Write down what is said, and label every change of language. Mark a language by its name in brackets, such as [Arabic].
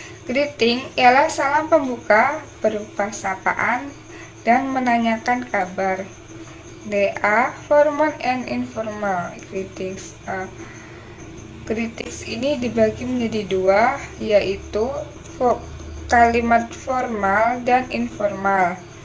[Indonesian] Greeting ialah salam pembuka berupa sapaan dan menanyakan kabar. [English] They are formal and informal greetings. [Indonesian] Greetings ini dibagi menjadi dua, yaitu kalimat formal dan informal.